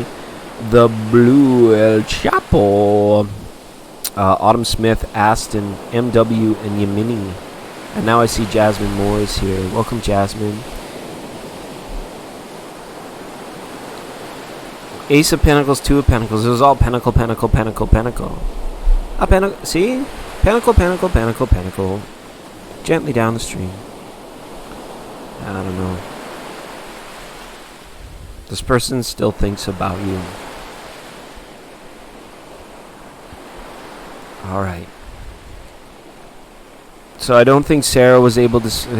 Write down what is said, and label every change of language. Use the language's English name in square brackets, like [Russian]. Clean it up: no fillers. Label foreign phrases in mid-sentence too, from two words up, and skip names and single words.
[English] The Blue El Chapo. Autumn Smith, Aston, MW, and Yamini. And now I see Jasmine Moore is here. Welcome, Jasmine. Ace of Pentacles, Two of Pentacles. It was all Pentacle, Pentacle, Pentacle, Pentacle. See? Pentacle, Pentacle, Pentacle, Pentacle. Gently down the stream. I don't know. This person still thinks about you. Alright. So I don't think Sarah was able to...